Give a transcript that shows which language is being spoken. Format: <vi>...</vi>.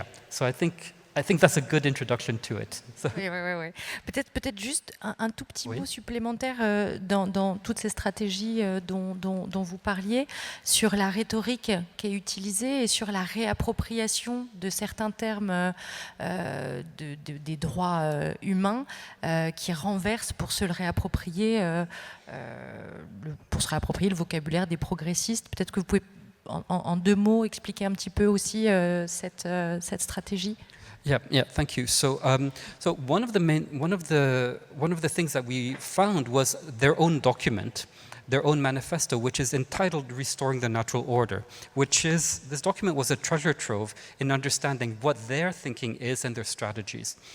<en>So I think that's a good introduction to it. So.</en> <fr>Oui. Peut-être juste un tout petit mot supplémentaire dans toutes ces stratégies dont vous parliez, sur la rhétorique qui est utilisée et sur la réappropriation de certains termes des droits humains qui renversent pour se réapproprier le vocabulaire des progressistes. Peut-être que vous pouvez en 2 mots expliquer un petit peu aussi cette stratégie.</fr> <en>Yeah, thank you. So one of the things that we found was their own document, their own manifesto, which is entitled "Restoring the Natural Order," this document was a treasure trove in understanding what their thinking is and their strategies.</en>